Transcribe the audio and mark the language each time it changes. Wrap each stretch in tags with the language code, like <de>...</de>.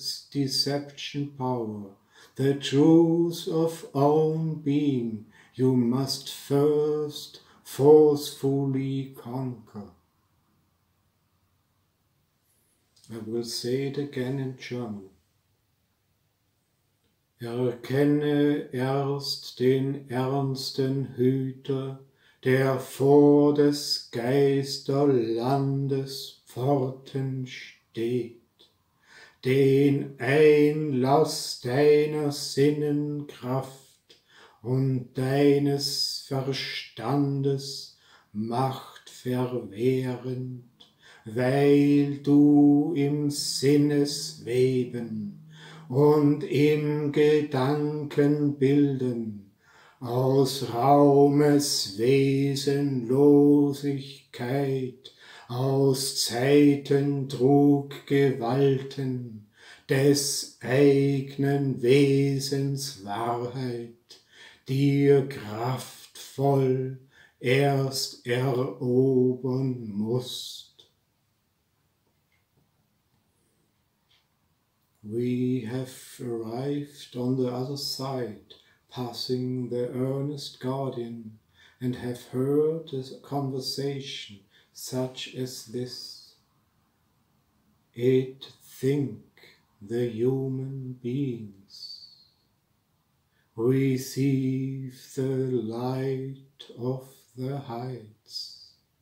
<en>deception power, the truth of own being you must first forcefully conquer. I will say it again in German.</en> <de>Erkenne erst den ernsten Hüter, der vor des Geisterlandes Pforten steht, den Einlass deiner Sinnen Kraft und deines Verstandes Macht verwehrend, weil du im Sinnesweben und im Gedankenbilden aus Raumes Wesenlosigkeit, aus Zeitendruggewalten des eigenen Wesens Wahrheit dir kraftvoll erst erobern musst.</de> <en>We have arrived on the other side, passing the earnest guardian, and have heard a conversation such as this. It think the human beings receive the light of the heights.</en>